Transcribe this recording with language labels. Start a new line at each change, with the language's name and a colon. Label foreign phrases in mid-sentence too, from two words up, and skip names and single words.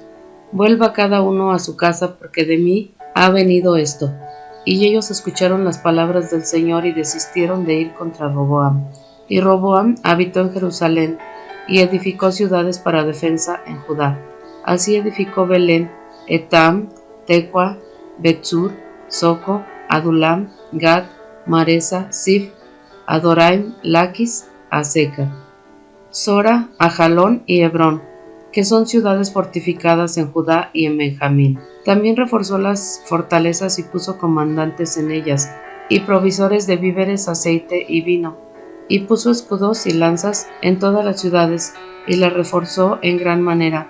Spanish: Vuelva cada uno a su casa, porque de mí ha venido esto. Y ellos escucharon las palabras del Señor y desistieron de ir contra Roboam. Y Roboam habitó en Jerusalén y edificó ciudades para defensa en Judá. Así edificó Belén, Etam, Tecoa, Betzur, Soco, Adulam, Gad, Maresa, Sif, Adoraim, Laquis, Aseca, Sora, Ajalón y Hebrón, que son ciudades fortificadas en Judá y en Benjamín. También reforzó las fortalezas y puso comandantes en ellas, y provisores de víveres, aceite y vino, y puso escudos y lanzas en todas las ciudades, y las reforzó en gran manera.